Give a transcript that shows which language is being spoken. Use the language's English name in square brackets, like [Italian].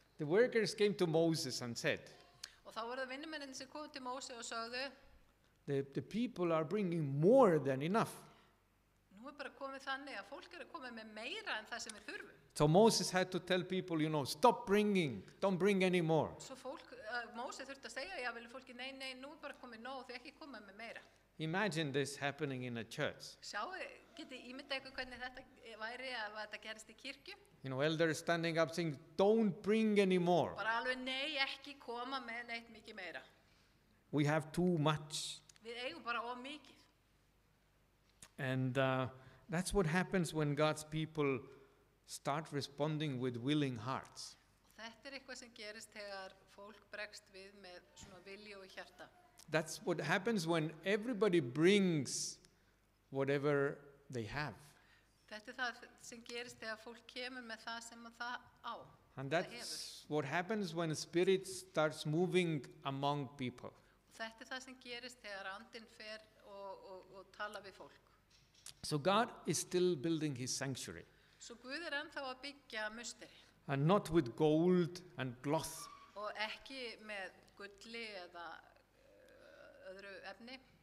[English] The workers came to Moses and said, [Icelandic] Og þá voru það vinnumennir sem kom til Móse og sögðu, [English] the people are bringing more than enough. [Icelandic] nú bara komið þannig að fólk að koma með meira en það sem við þurfum. [English] So Moses had to tell people, stop bringing, don't bring any more. [Icelandic] Svo Móse þurfti að segja, já, vilja fólki, nei, nú bara komið nóg, þau ekki komið með meira. [English] Imagine this happening in a church. [Icelandic] Sjáu, getið ímyndað ykkur hvernig þetta væri að þetta gerist í kirkju? [English] Elders standing up saying, don't bring any more. [Icelandic] Bara alveg, nei, ekki koma með neitt mikið meira. [English] We have too much. [Icelandic] Við eigum bara of mikið. [English] And that's what happens when God's people start responding with willing hearts. [Icelandic] Og þetta eitthvað sem gerist þegar fólk bregst við með svona vilju og hjarta. [English] That's what happens when everybody brings whatever they have. [Icelandic] Þetta það sem gerist þegar fólk kemur með það sem það á. [English] And [Icelandic] það [English] that's what happens when the Spirit starts moving among people. [Icelandic] Og þetta það sem gerist þegar andinn fer og tala við fólk. [English] So God is still building his sanctuary. [Icelandic] Svo Guð ennþá að byggja musteri. [English] And not with gold and cloth, [Icelandic] Og ekki með gulli eða öðru efni.